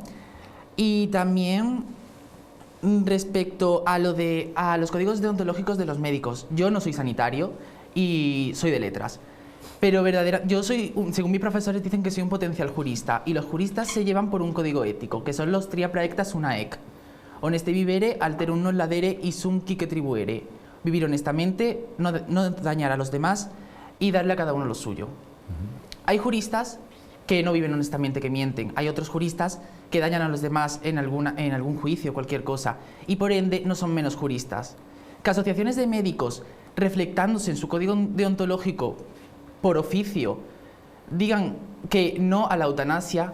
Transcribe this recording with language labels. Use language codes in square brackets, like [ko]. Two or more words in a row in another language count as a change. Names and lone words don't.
[es] Y también respecto a los códigos deontológicos de los médicos, yo no soy sanitario y soy de letras, pero yo soy, según mis profesores dicen que soy un potencial jurista, y los juristas se llevan por un código ético, que son los [la] tria praectas unaec, honeste vivere, alterum non ladere [es] y [la] sum quique tribuere. [es] Vivir honestamente, no dañar a los demás y darle a cada uno lo suyo. Hay juristas que no viven honestamente, que mienten. Hay otros juristas que dañan a los demás en algún juicio, cualquier cosa, y por ende no son menos juristas. Que asociaciones de médicos, reflectándose en su código deontológico por oficio, digan que no a la eutanasia.